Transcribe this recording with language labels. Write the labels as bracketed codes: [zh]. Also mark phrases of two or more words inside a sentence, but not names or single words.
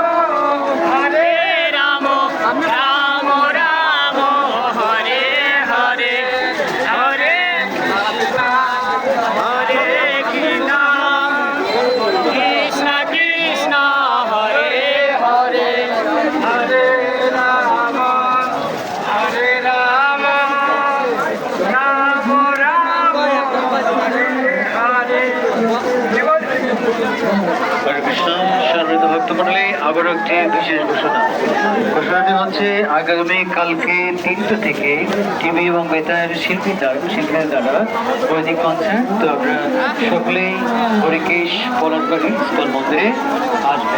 [sa] Hare Ramo, Ramo Ramo Hare Hare, Hare Krishna, Hare Krishna, Krishna Krishna Hare Hare, Hare Rama, Hare Rama, Rama Rama, Hare Hare. [bn] হরে কৃষ্ণ সম্মানিত ভক্তমণ্ডলী, আবার একটি বিশেষ ঘোষণা। ঘোষণাটি হচ্ছে আগামী কালকে 3টা থেকে টিভি এবং বেতার শিল্পীদের দ্বারা বৈদিক কনসার্ট। তো আপনারা সকলেই হরিকেশ পলাশবাড়ি স্কুল মন্দিরে আসবেন।